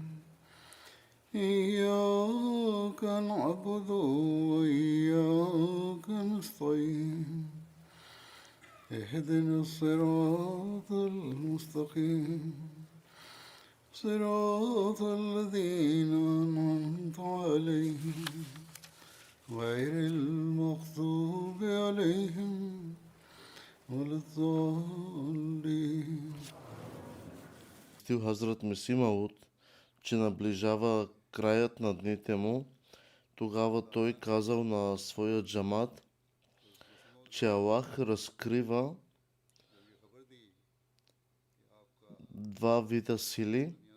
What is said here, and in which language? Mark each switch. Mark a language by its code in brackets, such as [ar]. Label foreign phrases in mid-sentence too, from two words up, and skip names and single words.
[ar] إياك نعبد وإياك نستعين اهدنا الصراط المستقيم صراط الذين أنعمت عليهم غير المغضوب عليهم ولا الضالين. [bg] Хазрат Меси Мауд, че наближава краят на дните му, тогава той казал на своя джамат, че Аллах разкрива два вида сили.